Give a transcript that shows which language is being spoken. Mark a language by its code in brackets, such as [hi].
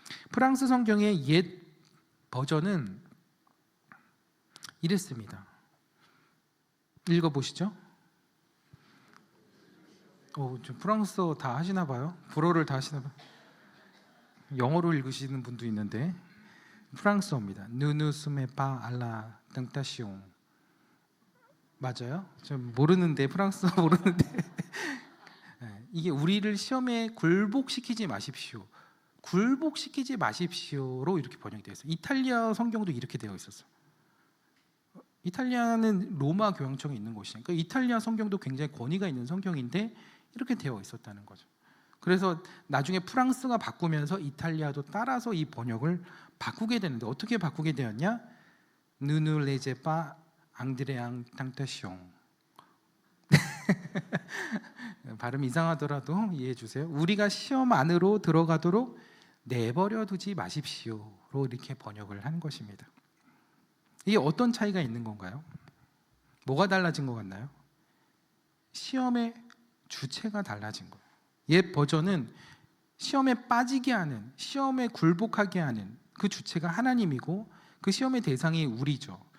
[ko] 프랑스 성경의 옛 버전은 이랬습니다. 읽어보시죠. 프랑스어 다 하시나 봐요. 불어를 다 하시나 봐요. 영어로 읽으시는 분도 있는데 프랑스어입니다. [fr] Ne nous soumets pas à la tentation. [ko] 맞아요? 좀 모르는데, 프랑스어 모르는데 이게 우리를 시험에 굴복시키지 마십시오. 굴복시키지 마십시오로 이렇게 번역되어 있어요. 이탈리아 성경도 이렇게 되어 있었어요. 이탈리아는 로마 교황청이 있는 곳이니까 이탈리아 성경도 굉장히 권위가 있는 성경인데 이렇게 되어 있었다는 거죠. 그래서 나중에 프랑스가 바꾸면서 이탈리아도 따라서 이 번역을 바꾸게 되는데 어떻게 바꾸게 되었냐? [fr] Ne nous laissez pas entrer en tentation. [ko] 발음 이상하더라도 이해해 주세요. 우리가 시험 안으로 들어가도록 내버려 두지 마십시오로 이렇게 번역을 한 것입니다. 이게 어떤 차이가 있는 건가요? 뭐가 달라진 것 같나요? 시험의 주체가 달라진 거예요. 옛 버전은 시험에 빠지게 하는, 시험에 굴복하게 하는 그 주체가 하나님이고 그 시험의 대상이 우리죠.